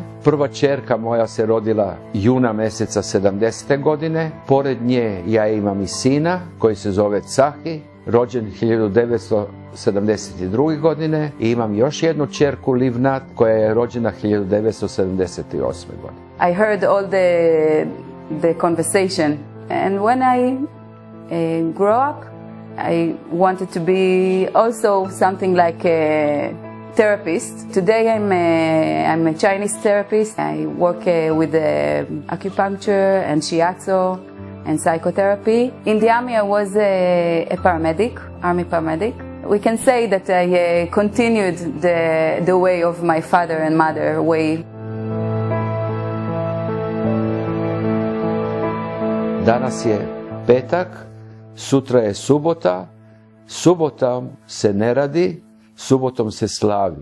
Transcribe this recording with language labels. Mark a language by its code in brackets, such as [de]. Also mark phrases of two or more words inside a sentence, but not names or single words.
[sr] Prva ćerka moja se rodila juna mjeseca 70. godine. Pored nje ja imam i sina koji se zove Cahi, rođen 1972. godine, i imam još jednu ćerku Livnat koja je rođena 1978. godine. [en] I heard all the conversation, and when I grew up, I wanted to be also something like a therapist. Today I'm a Chinese therapist. I work with acupuncture and shiatsu and psychotherapy. In the army I was a paramedic, army paramedic. We can say that I continued the way of my father and mother way. [sr] Danas je petak, sutra je subota, subotom se ne radi, subotom se slavi.